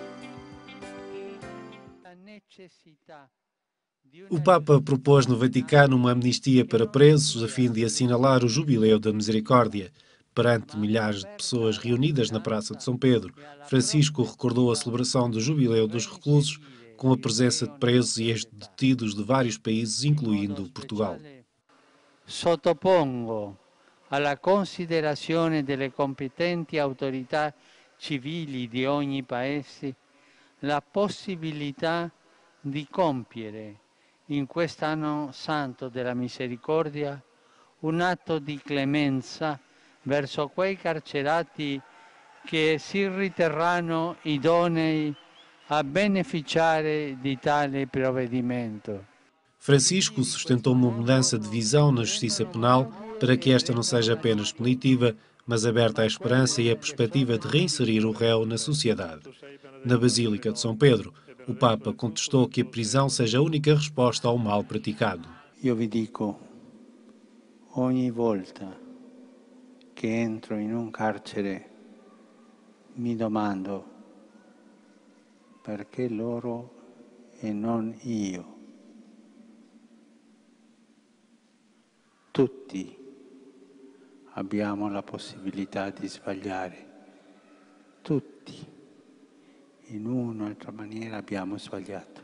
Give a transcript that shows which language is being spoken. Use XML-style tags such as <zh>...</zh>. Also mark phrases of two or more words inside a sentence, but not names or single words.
<pt>O Papa propôs no Vaticano uma amnistia para presos a fim de assinalar o Jubileu da Misericórdia. Perante milhares de pessoas reunidas na Praça de São Pedro, Francisco recordou a celebração do Jubileu dos Reclusos com a presença de presos e ex-detidos de vários países, incluindo Portugal.</pt> <it>Sottopongo alla considerazione delle competenti autorità civili di ogni paese la possibilità di compiere in quest'anno santo della misericordia un atto di clemenza verso quei carcerati che si riterranno idonei a beneficiare di tale provvedimento.</it> <pt>Francisco sustentou uma mudança de visão na justiça penal para que esta não seja apenas punitiva, mas aberta à esperança e à perspectiva de reinserir o réu na sociedade. Na Basílica de São Pedro, o Papa contestou que a prisão seja a única resposta ao mal praticado.</pt> <it>Io vi dico, ogni volta che entro in un carcere mi domando perché loro e non io. Tutti abbiamo la possibilità di sbagliare, tutti in una o altra maniera abbiamo sbagliato.</it>